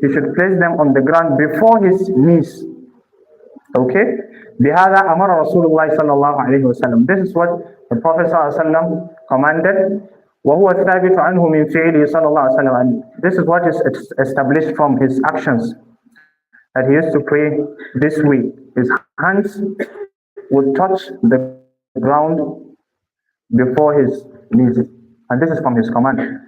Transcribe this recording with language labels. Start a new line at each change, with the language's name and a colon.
English: He should place them on the ground before his knees. Okay.
Arabic: بهذا أمر رسول الله صلى الله عليه وسلم.
English: This is what the Prophet
Arabic: صلى الله عليه وسلم
English: commanded.
Arabic: وهو الثابت عنه من فعله صلى الله عليه وسلم.
English: And this is what is established from his actions, that he used to pray this way. His hands would touch the ground before his knees, and this is from his command.